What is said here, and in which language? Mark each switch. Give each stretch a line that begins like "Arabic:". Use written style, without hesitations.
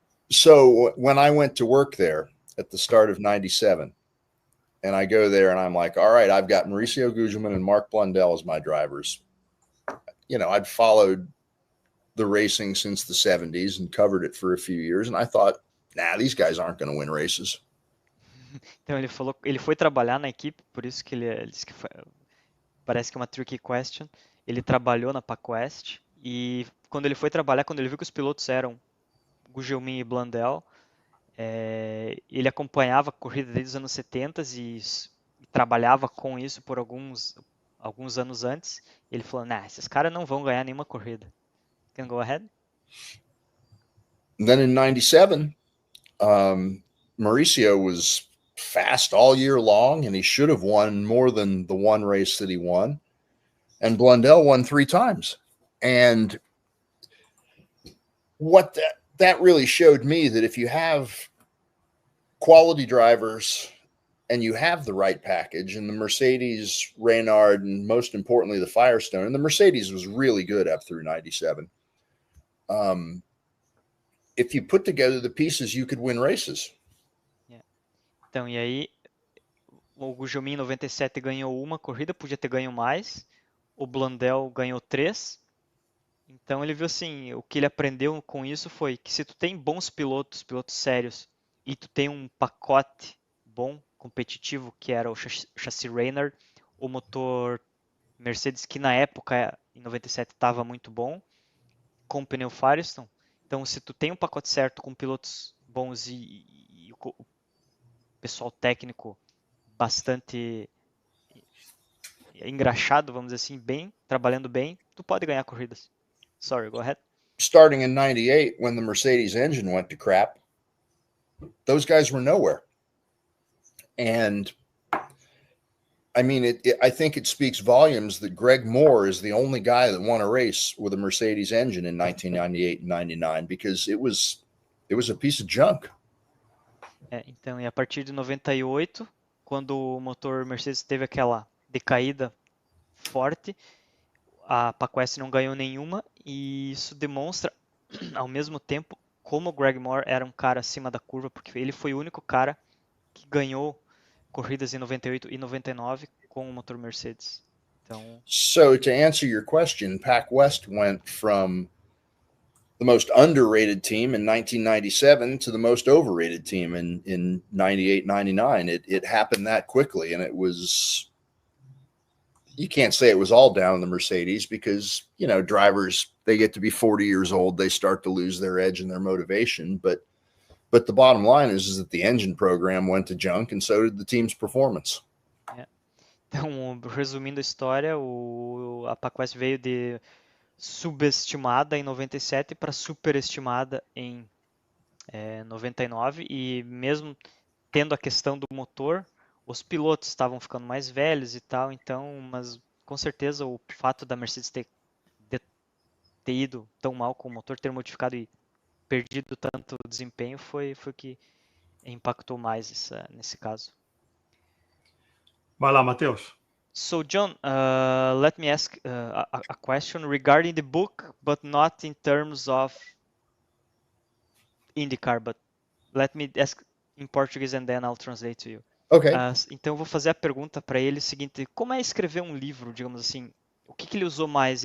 English: So when I went to work there at the start of 97, and I go there and I'm like, all right, I've got Mauricio Gugelmin and Mark Blundell as my drivers. I'd followed the racing since the 70s and covered it for a few years. And I thought, these guys aren't going to win races.
Portuguese: Então ele foi trabalhar na equipe, por isso que ele disse que parece que é uma tricky question. Ele trabalhou na PackWest e quando ele foi trabalhar, quando ele viu que os pilotos eram Gugelmin e Blundell, ele acompanhava a corrida desde os anos 70 e trabalhava com isso por alguns anos antes. Ele falou, esses caras não vão ganhar nenhuma corrida.
English: Can go ahead? And then in 97, Mauricio was fast all year long, and he should have won more than the one race that he won. And Blundell won 3 times. And what that really showed me that if you have quality drivers and you have the right package, and the Mercedes, Reynard, and most importantly, the Firestone, and the Mercedes was really good up through 97. If you put together the pieces, you could win races.
Portuguese: Então, e aí, o Gugelmin em 97 ganhou uma corrida, podia ter ganho mais. O Blundell ganhou 3. Então ele viu assim, o que ele aprendeu com isso foi que se tu tem bons pilotos sérios, e tu tem um pacote bom, competitivo, que era o chassi Reynard, o motor Mercedes, que na época, em 97, estava muito bom, com o pneu Firestone. Então, se tu tem um pacote certo com pilotos bons e o pessoal técnico bastante engraxado, vamos dizer assim, trabalhando bem, tu pode ganhar corridas.
English: Sorry, go ahead. Starting in 98, when the Mercedes engine went to crap, those guys were nowhere. And I mean, I think it speaks volumes that Greg Moore is the only guy that won a race with a Mercedes engine in 1998 and 99, because it was a piece of junk.
Portuguese: Então, e a partir de 98, quando o motor Mercedes teve aquela decaída forte, a PackWest não ganhou nenhuma, e isso demonstra, ao mesmo tempo, como o Greg Moore era um cara acima da curva, porque ele foi o único cara que ganhou corridas em 98 e 99 com o motor Mercedes. Então,
English: so to answer your question, PackWest went from the most underrated team in 1997 to the most overrated team in 98, 99. It happened that quickly, and it was, you can't say it was all down the Mercedes, because, drivers, they get to be 40 years old, they start to lose their edge and their motivation. But the bottom line is that the engine program went to junk, and so did the team's performance.
Portuguese: Então, resumindo a história, a PackWest veio de subestimada em 97 para superestimada em 99, e mesmo tendo a questão do motor, os pilotos estavam ficando mais velhos e tal, então, mas com certeza o fato da Mercedes ter ido tão mal com o motor, ter modificado e perdido tanto desempenho, foi o que impactou mais nesse caso. Vai lá, Matheus.
English: So, John, let me ask a question regarding the book, but not in terms of IndyCar, but let me ask in Portuguese and then I'll translate to you. Okay.
Portuguese: Então, eu vou fazer a pergunta para ele o seguinte: como é escrever um livro, digamos assim? O que ele usou mais?